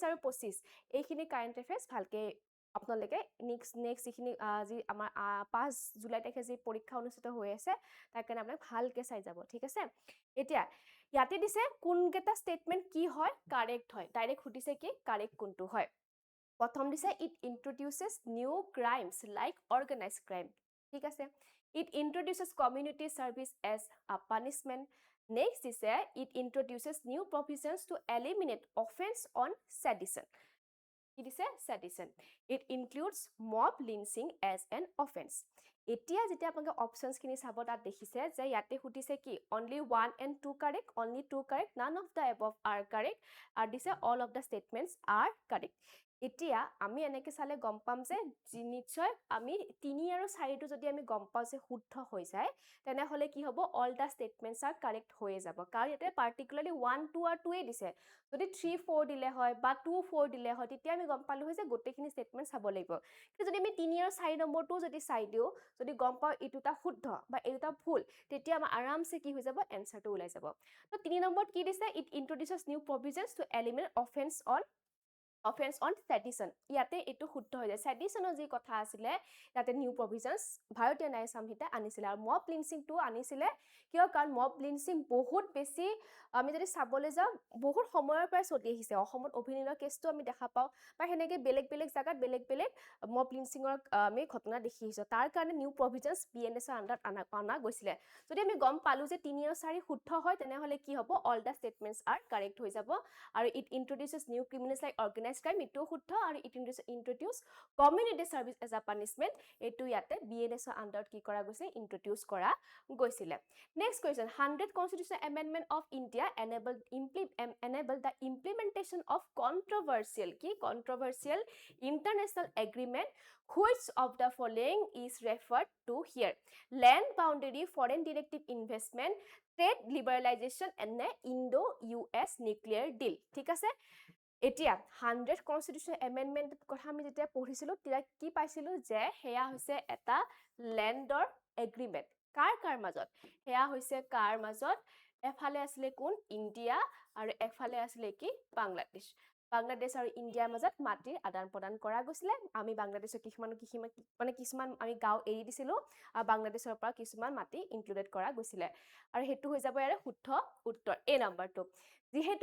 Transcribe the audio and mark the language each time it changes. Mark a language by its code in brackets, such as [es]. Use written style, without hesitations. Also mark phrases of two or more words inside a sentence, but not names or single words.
[as] আৰু 25 এইখিনি [en] current affairs [as] ভালকে আপোনালোকে নেক্সট যিখিনি যি আমাৰ 5 জুলাই তাৰিখে যি পৰীক্ষা অনুষ্ঠিত হৈ আছে তাৰ কাৰণে আপোনাক ভালকে চাই যাব ঠিক আছে এতিয়া ইয়াতে দিছে কোনকেটা স্টেটমেন্ট কি হয় কাৰেক্ট হয় ডাইৰেক্ট খুদিছে কি কাৰেক্ট কোনটো হয় প্ৰথম দিছে [en] it introduces new crimes like organized crime [as] ঠিক আছে [en] it introduces community service as a punishment next [as] দিছে [en] it introduces new provisions to eliminate offense on sedition It is a sedition. It includes mob lynching as an offense. [as] এতিয়া যেতিয়া আপোনালোকে অপশনস খিনি চাব তাত দেখিছে যে ইয়াতে খুটিছে কি [en] only 1 and 2 correct only 2 correct none of the above are correct [as] আৰু দিছে [en] all of the statements are [as] correct এতিয়া আমি এনেকে চালে গম পাম যে নিশ্চয় আমি 3 আৰু 4 টো যদি আমি গম পাও যে শুদ্ধ হৈ যায় তেনে হলে কি হ'ব [en] all the statements are correct [as] হৈ যাব কাৰণ ইয়াতে particularly 1 2 আৰু 2 এ দিছে যদি 3 4 দিলে হয় বা 2 4 দিলে হয় তেতিয়া আমি গম পালো যে গোটেখিনি স্টেটমেন্ট চাব লাগিব কিন্তু যদি আমি 3 আৰু 4 নম্বৰটো যদি চাই দিও যদি গম পাও এটোটা শুদ্ধ বা এটোটা ভুল তেতিয়া আমাৰ আৰামছে কি হৈ যাব এনসাৰটো ওলাই যাব তো 3 নম্বৰত কি দিছে [en] it introduces new provisions to eliminate offense on sedition [as] ইয়াতে এটো শুদ্ধ হৈ যায় seditionৰ যি কথা আছিল ইয়াতে [en] new provisions [as] ভাৰতীয় ন্যায় সংহিতা আনিছিল আৰু [en] mob lynching [as] টো আনিছিল কিয় কাৰণ [en] mob lynching [as] বহুত বেছি আমি যদি চাবলৈ যাও বহুত সময়ৰ পৰা চলি আহিছে অসমত অভিনয়ৰ কেছটো আমি দেখা পাও বা হেনেকে বেলেগ জাগাত বেলেগ [en] mob lynchingৰ [as] আমি ঘটনা দেখি আহিছো তাৰ কাৰণে [en] new provisions [as] বিএনএছৰ আন্ডাৰত আনা গৈছিল যদি আমি গম পালো যে 3 আৰু 4 শুদ্ধ হয় তেনে হলে কি হ'ব [en] all the statements are correct [as] হৈ যাব আৰু [en] it introduces new criminals like organized crime [as] এটো শুদ্ধ আৰু [en] it introduce community service as a punishment [as] এটো ইয়াতে বিএনএছৰ আন্ডাৰত কি কৰা গৈছে ইন্ট্ৰোডিউস কৰা গৈছিল [en] next question 100 constitutional amendment of India enable the implementation of controversial international agreement which of the following is referred to here land boundary foreign directive investment trade liberalization and Indo-US nuclear deal [as] ঠিক আছে এতিয়া [en] 100 constitutional amendment [as] কথা আমি যেতিয়া পঢ়িছিলো তেতিয়া কি পাইছিলো যে হেয়া হৈছে এটা ল্যান্ডৰ এগ্ৰিমেন্ট কাৰ মাজত হেয়া হৈছে কাৰ মাজত এফালে আছিল কোন ইন্ডিয়া আৰু এফালে আছিল কি বাংলাদেশ আৰু ইন্ডিয়াৰ মাজত মাটিৰ আদান প্ৰদান কৰা গৈছিল আমি বাংলাদেশৰ কিছুমান আমি গাঁও এৰি দিছিলো আৰু বাংলাদেশৰ পৰা কিছুমান মাটি ইনক্লুডেড কৰা গৈছিল আৰু হেতু হৈ যাব ইয়াৰে শুদ্ধ উত্তৰ এ নম্বৰটো যেহেতু